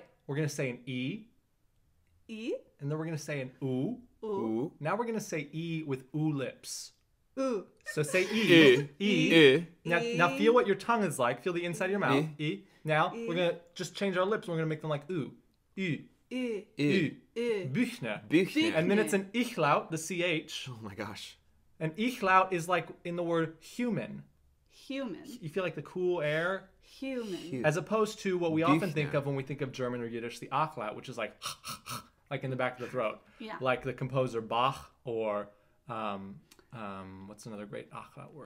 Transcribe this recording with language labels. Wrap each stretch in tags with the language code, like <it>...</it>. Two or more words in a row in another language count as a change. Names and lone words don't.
<en>We're going to say an E. E? And then we're going to say an U. Ooh. Now we're going to say E with U lips. Ooh. So say E. E. Now feel what your tongue is like. Feel the inside of your mouth. E. Now we're going to just change our lips. We're going to make them like U. U. E. U. E. Buchner. Buchner. And then it's an Ich-laut, the CH. Oh my gosh. An Ich-laut is like in the word human. Human. You feel like the cool air. Human. As opposed to what we often Buchner. think of when we think of German or Yiddish, the Achlaut, which is like in the back of the throat. Yeah. Like the composer Bach or what's another great Achlaut word?</en>